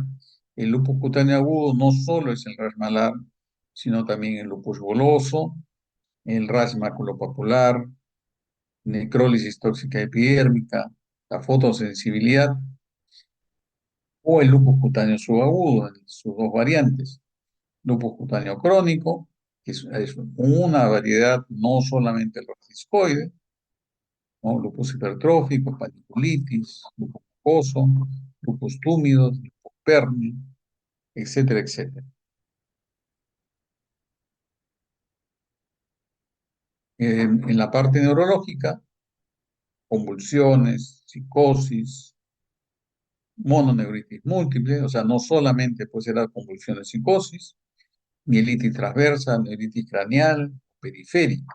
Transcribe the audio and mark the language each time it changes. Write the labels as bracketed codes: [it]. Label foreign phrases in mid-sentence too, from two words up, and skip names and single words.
[es] El lupus cutáneo agudo no solo es el rash malar, sino también el lupus goloso, el rash maculopapular, necrólisis tóxica epidérmica, la fotosensibilidad o el lupus cutáneo subagudo, en sus dos variantes. Lupus cutáneo crónico, que es una variedad, no solamente el rash discoide, ¿no? Lupus hipertrófico, paniculitis, lupus mucoso, lupus túmido, lupus perni, etcétera, etcétera. En la parte neurológica, convulsiones, psicosis, mononeuritis múltiple, o sea, no solamente puede ser la convulsión de psicosis, mielitis transversa, neuritis craneal, periférica.